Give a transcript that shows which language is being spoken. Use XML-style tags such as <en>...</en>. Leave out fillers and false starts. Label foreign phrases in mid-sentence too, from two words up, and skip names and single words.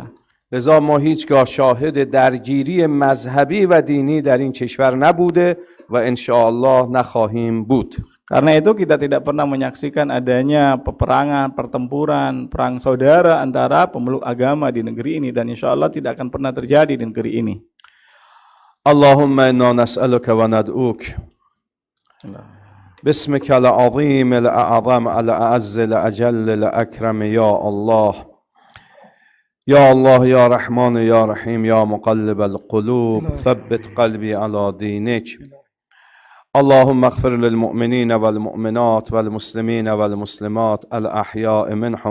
<fa>لذا ما هیچگاه شاهد درگیری مذهبی و دینی در این کشور نبوده و انشاءالله نخواهیم بود.</fa> <id>Karena itu kita tidak pernah menyaksikan adanya peperangan, pertempuran, perang saudara antara pemeluk agama di negeri ini dan</id> <ar>insya Allah</ar> <id>tidak akan pernah terjadi di negeri ini.</id> <ar>اللهم إنا نسألك وندعوك باسمك العظيم الأعظم الأعز الأجل الأكرم يا الله يا الله يا رحمن يا رحيم يا مقلب القلوب ثبت قلبي على دينك اللهم اغفر للمؤمنين والمؤمنات والمسلمين والمسلمات الأحياء منهم</ar>